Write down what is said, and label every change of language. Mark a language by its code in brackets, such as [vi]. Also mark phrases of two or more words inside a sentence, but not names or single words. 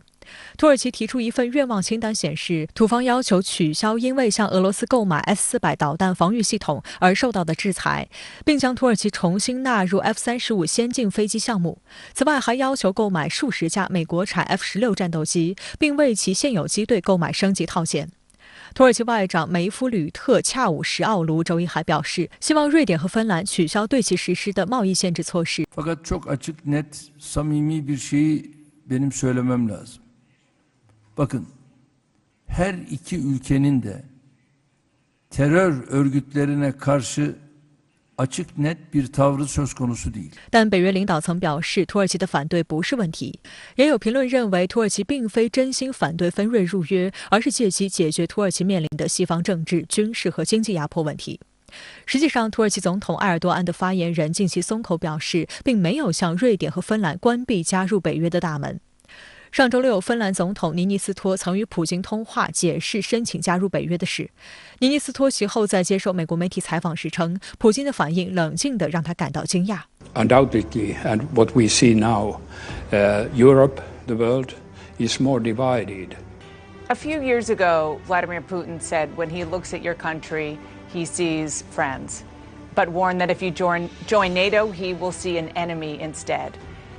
[zh] 土耳其提出一份愿望清单，显示土方要求取消因为向俄罗斯购买 S-400导弹防御系统而受到的制裁，并将土耳其重新纳入 F-35先进飞机项目。此外，还要求购买数十架美国产 F-16战斗机，并为其现有机队购买升级套件。土耳其外长梅夫吕特恰武什奥卢周一还表示，希望瑞典和芬兰取消对其实施的贸易限制措施。 [tr] Fakat çok açık, net, samimi bir şeyi benim söylemem lazım. Bakın, her iki ülkenin de terör örgütlerine karşı açık net bir tavrı söz konusu değil. [zh] 但北约领导层表示，土耳其的反对不是问题。也有评论认为，土耳其并非真心反对芬瑞入约，而是借机解决土耳其面临的西方政治、军事和经济压迫问题。实际上，土耳其总统埃尔多安的发言人近期松口表示，并没有向瑞典和芬兰关闭加入北约的大门。上周六，芬兰总统尼尼斯托曾与普京通话，解释申请加入北约的事。尼尼斯托其后在接受美国媒体采访时称，普京的反应冷静地让他感到惊讶。 [en] Undoubtedly, and what we see now, Europe, the world, is more divided. A few years ago, Vladimir Putin said when he looks at your country, he sees friends, but warned that if you join NATO, he will see an enemy instead.